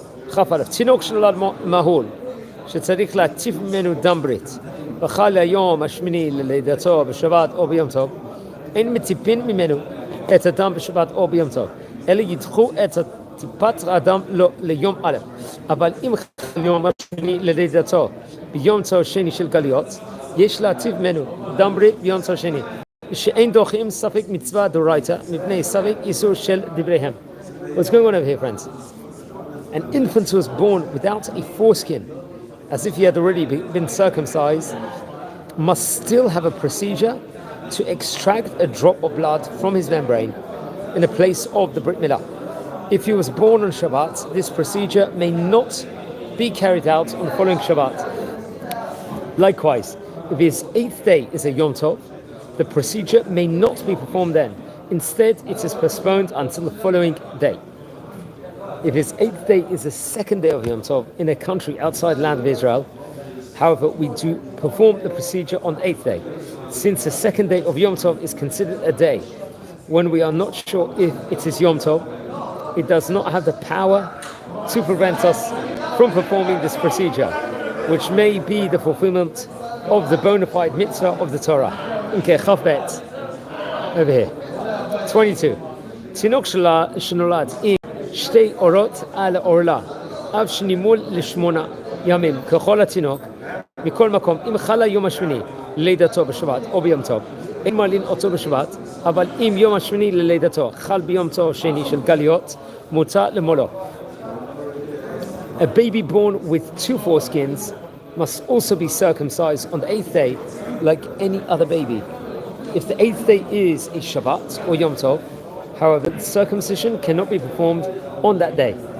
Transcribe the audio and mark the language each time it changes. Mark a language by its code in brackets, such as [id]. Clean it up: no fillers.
[he] חפרף, תינוק שנולד מהול, שצריך להטיף ממנו דם ברית, בחל ליום השמיני ללידתו בשבת או ביום טוב, אין מטיפין ממנו את הדם בשבת או ביום טוב, אלא ידחו את טיפת האדם ליום א', אבל אם יום השמיני ללידתו ביום טוב שני של גלויות, יש להטיף ממנו דם ברית ביום טוב שני. שאין דוחים ספק מצווה דאורייתא מפני ספק איסור של דבריהם. [en] What's going on over here, friends? An infant who was born without a foreskin, as if he had already been circumcised, must still have a procedure to extract a drop of blood from his membrane in the place of the Brit Mila. If he was born on Shabbat, this procedure may not be carried out on the following Shabbat. Likewise, if his 8th day is a Yom Tov, the procedure may not be performed then. Instead, it is postponed until the following day. If his 8th day is the 2nd day of Yom Tov in a country outside the land of Israel, however, we do perform the procedure on the 8th day. Since the 2nd day of Yom Tov is considered a day when we are not sure if it is Yom Tov, it does not have the power to prevent us from performing this procedure, which may be the fulfillment of the bona fide mitzvah of the Torah. Okay, Chavbet, over here. 22. [he] תינוק שנולד עם שתי אורות על העורלה, אף שנימול לשמונה ימים, ככל התינוק, מכל מקום, אם חל היום השמיני ללידתו בשבת או ביום טוב, אין מעלין אותו בשבת, אבל אם יום השמיני ללידתו חל ביום טוב שני של גליות, מותר למולו. [en] A baby born with 2 foreskins must also be circumcised on the 8th day like any other baby. If the 8th day is a Shabbat or Yom Tov, however, the circumcision cannot be performed on that day.